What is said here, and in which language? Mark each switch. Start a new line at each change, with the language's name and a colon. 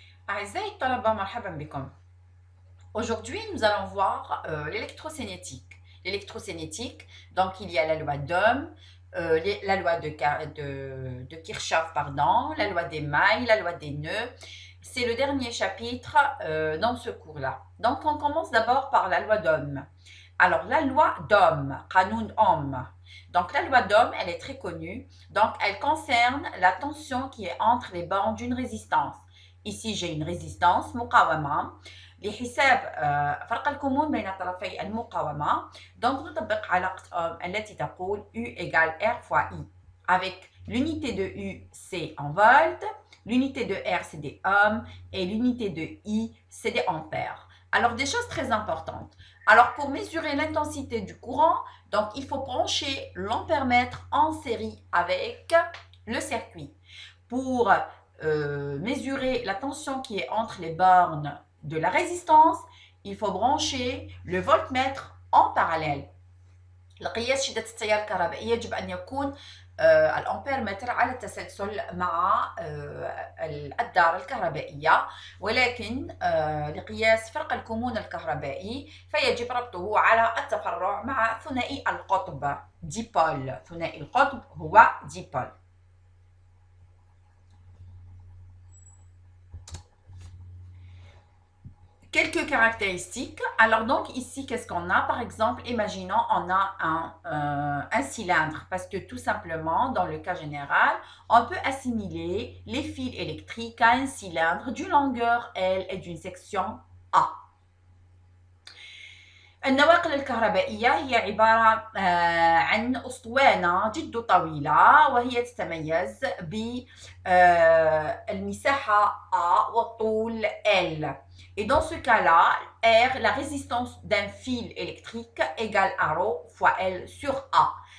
Arabic: أعزائي الطلبة مرحبا بكم.
French: Aujourd'hui, nous allons voir l'électrocinétique. L'électrocinétique, donc il y a la loi d'Ohm, la loi de Kirchhoff, pardon, la loi des mailles, la loi des nœuds. C'est le dernier chapitre dans ce cours-là. Donc on commence d'abord par la loi d'Ohm. Alors la loi d'Ohm, Qanoun Ohm. Donc la loi d'Ohm, elle est très connue. Donc elle concerne la tension qui est entre les bornes d'une résistance. Ici, j'ai une résistance, مقاومة.
Arabic: لحساب فرق الكمون بين طرفي المقاومة.
French: Donc
Arabic: نطبق علاقة أوم التي تقول
French: U égale R fois I. Avec l'unité de U, c'est en volts, l'unité de R, c'est des ohms, et l'unité de I, c'est des ampères. Alors, des choses très importantes. Alors, pour mesurer l'intensité du courant, donc il faut brancher l'ampèremètre en série avec le circuit. Pour mesurer la tension qui est entre les bornes de la résistance, il faut brancher le voltmètre en parallèle.
Arabic: لقياس شدة التيار الكهربائي يجب أن يكون الأمبير متر على التسلسل مع الدارة الكهربائية، ولكن لقياس فرق الكمون الكهربائي فيجب ربطه على التفرع مع ثنائي القطب ديبول. ثنائي القطب هو ديبول.
French: Quelques caractéristiques. Alors donc ici, qu'est-ce qu'on a? Par exemple, imaginons on a un cylindre parce que tout simplement, dans le cas général, on peut assimiler les fils électriques à un cylindre d'une longueur L et d'une section A.
Arabic: النواقل الكهربائية هي عبارة عن أسطوانة جد طويلة وهي تتميز بالمساحة A والطول L.
French: Et dans ce cas-là, R, la résistance d'un fil électrique égale à ρ fois L sur A.